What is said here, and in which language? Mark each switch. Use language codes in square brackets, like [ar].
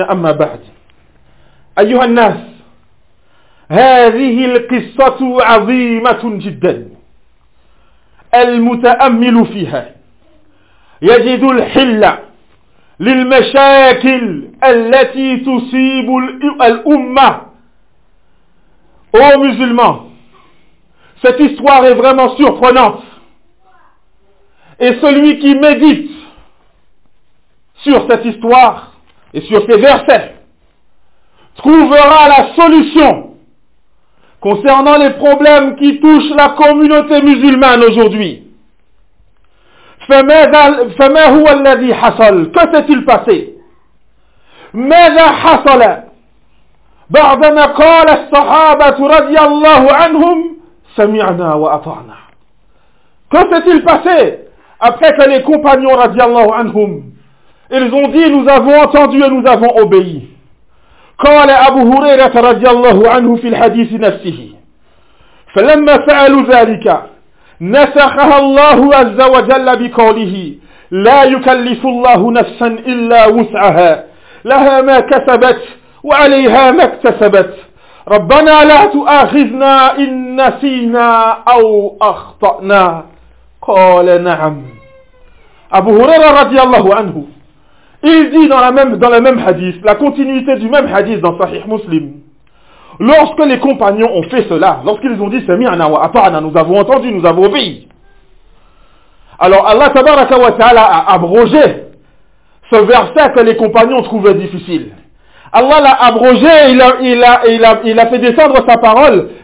[ar] أما بعد، أيها الناس، هذه القصة عظيمة جدا، المتأمل فيها يجد الحل للمشاكل التي تصيب الأمة [fr] Ô musulmans, cette histoire est vraiment surprenante. Et celui qui médite sur cette histoire et sur ces versets trouvera la solution concernant les problèmes qui touchent la communauté musulmane aujourd'hui. [ar] فَمَا هُوَ الَّذِي حَصَلَ [fr] Que s'est-il passé? [ar] مَذَا حَصَلَ بَعْدَمَا قَالَ الصَّحَابَةُ رَضِيَ اللَّهُ عَنْهُمْ سَمِعْنَا وَأَطَعْنَا [fr] Que s'est-il passé après que les compagnons رضي الله عنهم ils ont dit nous avons entendu et nous avons obéi. [ar] قال أبو هريرة رضي الله عنه في الحديث نفسه فلما فعلوا ذلك نسخها الله عز وجل بقوله لا يكلف الله نفسا إلا وسعها لها ما كسبت وعليها ما اكتسبت ربنا لا تؤاخذنا إن نسينا أو أخطأنا قال نعم [fr] أبو هريرة رضي الله عنه Il dit dans le même hadith, la continuité du même hadith dans Sahih Muslim. Lorsque les compagnons ont fait cela, lorsqu'ils ont dit « [ar] Sami'ana wa ata'ana, [fr] nous avons entendu, nous avons obéi. » Alors Allah tabaraka wa ta'ala a abrogé ce verset que les compagnons trouvaient difficile. Allah l'a abrogé, il a fait descendre sa parole.